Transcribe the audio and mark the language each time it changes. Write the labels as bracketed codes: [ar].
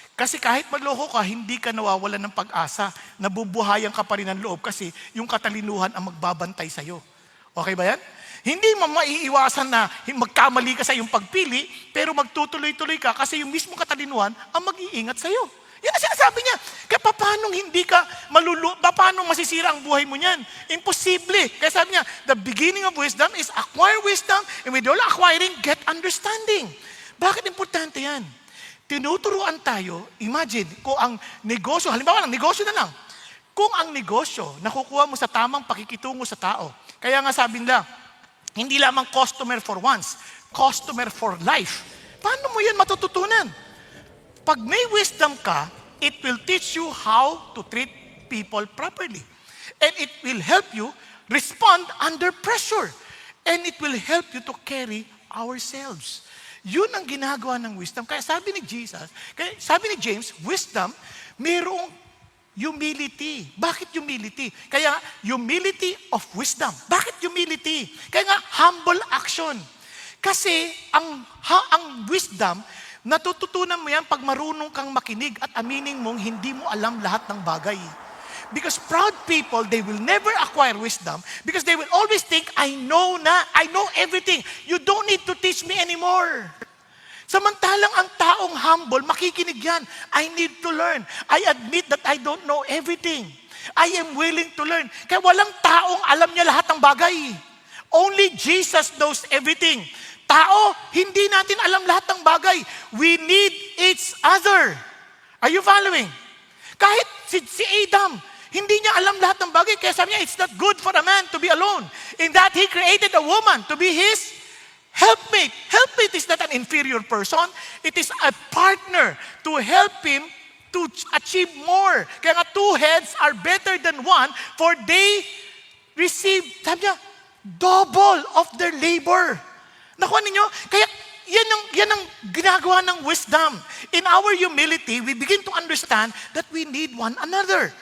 [tl] Kasi kahit maloko ka, hindi ka nawawalan ng pag-asa. Nabubuhayan ka pa rin ng loob kasi yung katalinuhan ang magbabantay sa'yo. Okay ba yan? Hindi mo maiiwasan na magkamali ka sa iyong pagpili, pero magtutuloy-tuloy ka kasi yung mismong katalinuhan ang mag-iingat sa'yo. Yan Kaya sinasabi niya, kaya paano hindi ka paano masisira ang buhay mo niyan? Imposible. Kaya sabi niya, [en] the beginning of wisdom is acquire wisdom, and with all acquiring, get understanding. [tl] Bakit importante yan? Tinuturuan tayo, imagine, kung ang negosyo, halimbawa lang, negosyo na lang. Kung ang negosyo, nakukuha mo sa tamang pakikitungo sa tao, kaya nga sabi nila, hindi lamang [en] customer for once, customer for life. [tl] Paano mo yan matututunan? Pag may wisdom ka, [en] it will teach you how to treat people properly. And it will help you respond under pressure. And it will help you to carry ourselves. [tl] Yun ang ginagawa ng wisdom. Kaya sabi ni James, wisdom, mayroong humility. Bakit humility? Kaya humility of wisdom. Bakit humility? Kaya nga humble action. Kasi ang wisdom, natututunan mo yan pag marunong kang makinig at aminin mong hindi mo alam lahat ng bagay. [en] Because proud people, they will never acquire wisdom because they will always think, I know everything. You don't need to teach me anymore. [tl] Samantalang ang taong humble, makikinig yan. [en] I need to learn. I admit that I don't know everything. I am willing to learn. [tl] Kaya walang taong alam niya lahat ng bagay. [en] Only Jesus knows everything. [tl] Tao, hindi natin alam lahat ng bagay. [en] We need each other. Are you following? [tl] Kahit si Adam, hindi niya alam lahat ng bagay. Kaya sabi niya, [en] it's not good for a man to be alone. In that he created a woman to be his helpmate. Helpmate is not an inferior person. It is a partner to help him to achieve more. [tl] Kaya nga, [en] two heads are better than one, for they receive, [tl] sabi niya, [en] double of their labor. [tl] Nakuha ninyo? Kaya yan ang ginagawa ng wisdom. [en] In our humility, we begin to understand that we need one another.